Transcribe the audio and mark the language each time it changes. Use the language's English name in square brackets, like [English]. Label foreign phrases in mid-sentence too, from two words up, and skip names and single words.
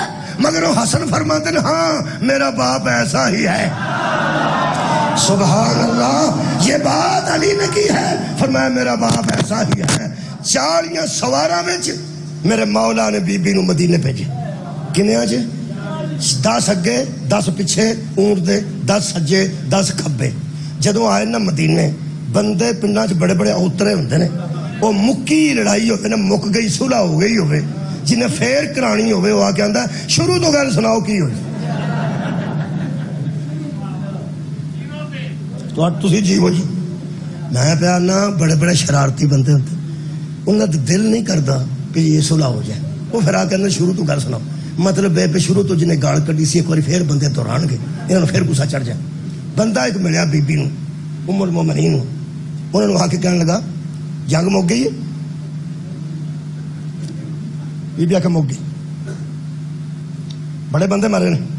[Urdu] مگر وہ حسن فرماتے ہیں ہاں میرا باپ ایسا ہی ہے. سبحان اللہ، یہ بات علی نے کی ہے. فرمایا میرا باپ ایسا ہی ہے. [Punjabi] 40 سوارا میں میرے مولا نے بی بی نو مدینے بھیجے. کنے آج 10 اگے 10 پیچھے اونٹ دے، 10 سجے 10 کھبے. جدوں آئے نا مدینے بندے پنڈاں چ بڑے بڑے اوترے ہوندے نے، وہ مکی لڑائی ہوئے نا، مک گئی صلح ہو گئی ہوئے، جنہیں پھر کرانی ہوئے وہ آ کے آندا شروع تو گل سناؤ کی ہوئی. تو تسی جیو جی. میں پیا نا بڑے بڑے شرارتی بندے ہوتے، انہاں دا دل نہیں کردا [Urdu] کہ یہ صلح ہو جائے. [Punjabi] وہ پھر آ کے آندا شروع تو گل سناؤ. مطلب بے شروع تو جنہیں گال کڈی سی ایک بار پھر بندے دوران گے، انہوں نے پھر غصہ چڑھ جائے. بندہ ایک ملیا بی بی نو، ام المومنین نو، انہوں نے آ کے کہنے لگا جنگ مک گئی ہے؟ بی بی آ کے مک گئی، بڑے بندے مارے نے.